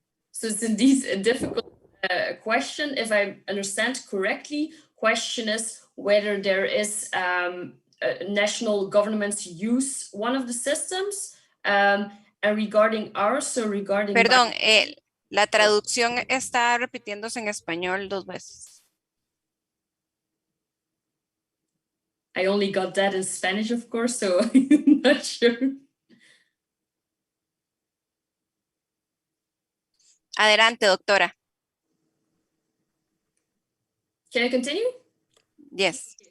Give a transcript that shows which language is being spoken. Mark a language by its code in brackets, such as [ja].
[en] So it's indeed a difficult question. If I understand correctly, question is whether there is national governments use one of the systems, and regarding ours, so regarding... [es] Perdón, la traducción está repitiéndose en español 2 veces. [en] I only got that in Spanish, of course, so I'm not sure. [es] Adelante, doctora. [en] Can I continue? Yes.